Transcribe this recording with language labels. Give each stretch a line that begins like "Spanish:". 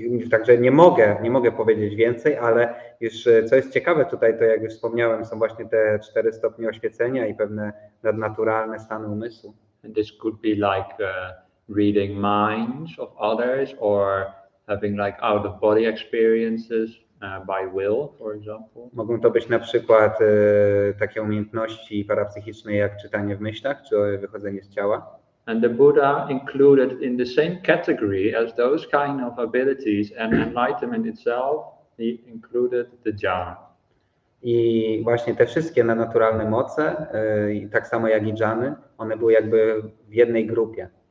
Polish: Także nie mogę powiedzieć więcej, ale już co jest ciekawe tutaj, to jak już wspomniałem, są właśnie te 4 stopnie oświecenia i pewne nadnaturalne stany umysłu.
English: And this could be reading minds of others or having out of body experiences by will, for example.
Polish: Mogą to być na przykład takie umiejętności parapsychiczne jak czytanie w myślach czy wychodzenie z ciała.
English: And the Buddha included in the same category as those kind of abilities and enlightenment itself, he included the jhana.
Polish: I właśnie te wszystkie nadnaturalne moce, tak samo jak i dżany, one były jakby w jednej grupie.